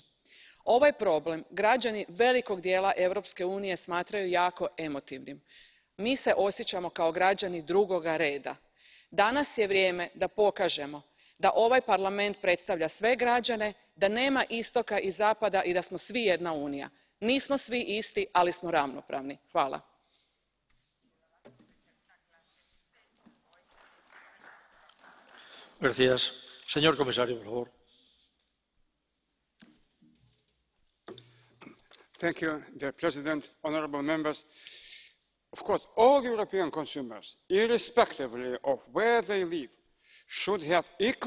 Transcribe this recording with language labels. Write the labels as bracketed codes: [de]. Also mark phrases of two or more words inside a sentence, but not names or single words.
[hr] Ovaj problem građani velikog dijela Europske unije smatraju jako emotivnim. Mi se osjećamo kao građani drugoga reda. Danas je vrijeme da pokažemo da ovaj Parlament predstavlja sve građane, da nema istoka i zapada i da smo svi jedna unija. Nismo svi isti, ali smo ravnopravni. Hvala. [es] Gracias. Señor comisario, por favor. [en] Thank you, dear President, honourable members. Of course, all European consumers, irrespectively of where they live, should have equal